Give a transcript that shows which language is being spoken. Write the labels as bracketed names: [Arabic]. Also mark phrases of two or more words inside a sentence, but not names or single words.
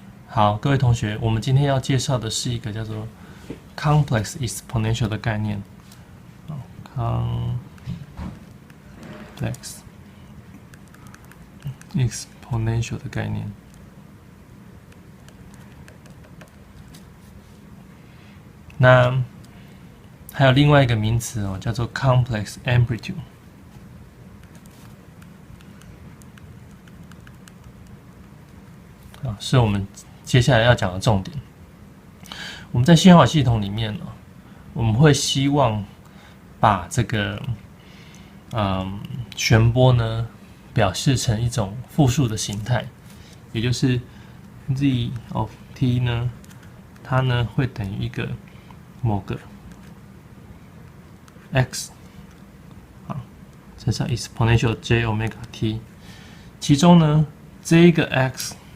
[Chinese] 好，各位同學，我們今天要介紹的是一個叫做 [English] complex exponential [Chinese] 的概念。 [English] complex exponential [Chinese] 的概念。那還有另外一個名詞哦，叫做 [English] complex amplitude。 [Chinese] 是我們接下來要講的重點。我們在信號系統裡面呢，我們會希望把這個旋波呢表示成一種複數的形態，也就是 [English] z of t [Chinese] 呢，它呢會等於一個某個 x 乘上 [English] exponential j omega t， [Chinese] 其中呢這一個 x。